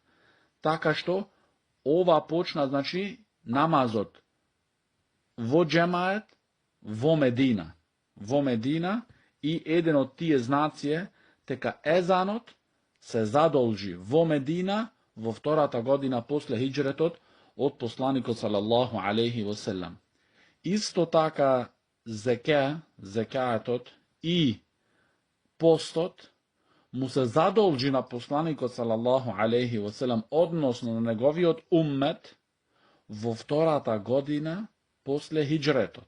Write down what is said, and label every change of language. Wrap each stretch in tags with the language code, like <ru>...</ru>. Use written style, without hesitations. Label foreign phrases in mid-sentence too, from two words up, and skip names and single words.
<mk>Така што ова почна, значи, намазот во џемаат во Медина. Во Медина, и еден од тие знаци е дека езанот се задолжи во Медина во втората година после хиџретот, од посланикот</mk> <ar>صلى الله عليه وسلم.</ar> <mk>Isto така зекајатот и постот му се задолжи на посланикот</mk> <ar>صلى الله عليه وسلم,</ar> <mk>односно на неговиот уммет, во втората година после хиджретот.</mk>